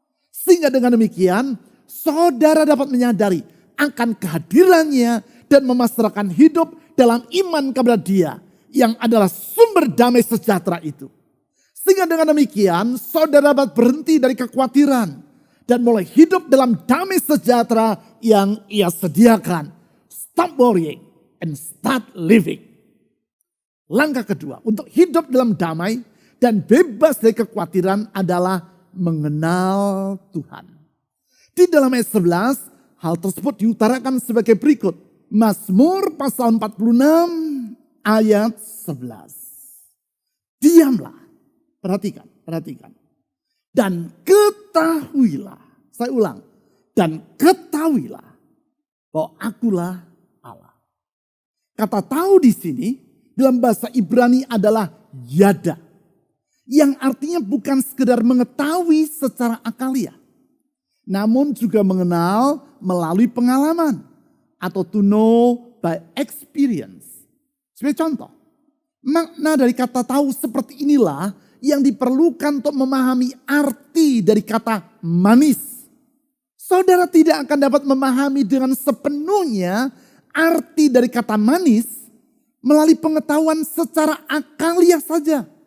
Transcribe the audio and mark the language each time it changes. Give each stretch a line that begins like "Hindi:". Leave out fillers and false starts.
Indonesian: Sehingga dengan demikian saudara dapat menyadari akan kehadirannya dan memasrahkan hidup dalam iman kepada Dia yang adalah sumber damai sejahtera itu. Sehingga dengan demikian saudara dapat berhenti dari kekhawatiran dan mulai hidup dalam damai sejahtera yang Ia sediakan.
English: Stop worrying and start living.
Indonesian: Langkah kedua untuk hidup dalam damai dan bebas dari kekhawatiran adalah mengenal Tuhan. Di dalam ayat 11 hal tersebut diutarakan sebagai berikut. Mazmur pasal 46 ayat 11. Diamlah, perhatikan. Dan ketahuilah, saya ulang. Dan ketahuilah bahwa akulah Allah. Kata tahu di sini dalam bahasa Ibrani adalah yada. Yang artinya bukan sekedar mengetahui secara akaliah. Namun juga mengenal melalui pengalaman. Atau
English: to know by experience.
Indonesian: Sebagai contoh, makna dari kata tahu seperti inilah yang diperlukan untuk memahami arti dari kata manis. Saudara tidak akan dapat memahami dengan sepenuhnya arti dari kata manis melalui pengetahuan secara akaliah saja.